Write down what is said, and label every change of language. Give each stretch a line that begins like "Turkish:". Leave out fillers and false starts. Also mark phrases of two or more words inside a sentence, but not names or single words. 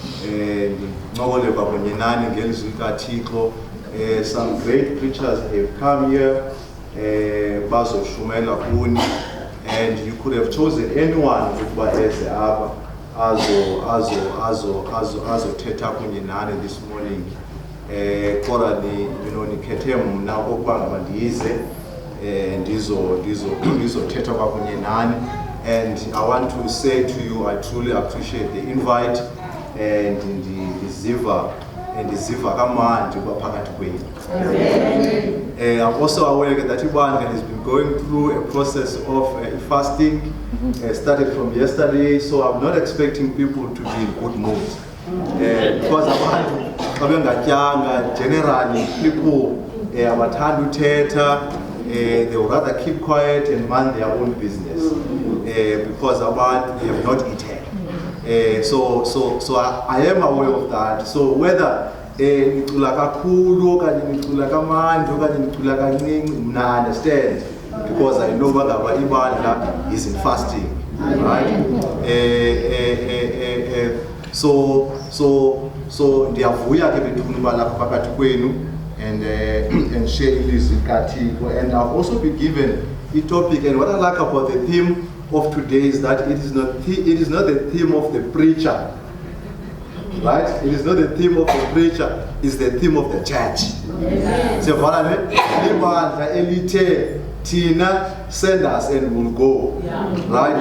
English: Some great preachers have come here, and you could have chosen anyone as this morning. And I want to say to you, I truly appreciate the invite and the
Xhosa: Ziva ndiziva kamandi ukuba phakathi kwenu.
English: I'm also aware that ibandla has been going through a process of fasting, started from yesterday, so I'm not expecting people to be in good mood. Because generally people
Xhosa: abathanda uthetha,
English: they would rather keep quiet and mind their own business because they have not eaten. So I am aware of that. So whether
Xhosa: ngicula kakhulu okanye ngicula kamandi okanye ngicula kancinci,
English: I understand because I know
Xhosa: ngaba ibandla
English: is in fasting, right?
Xhosa: So ndiyavuya ke bethuna uba lapha phakathi kwenu
English: and share
Xhosa: ilizwi kaThixo.
English: And I've also been given a topic, and what I like about the theme of today is that it is not the theme of the preacher, right? It is not the theme of the preacher, it's the theme of the church. Tina, send us and we'll go, right?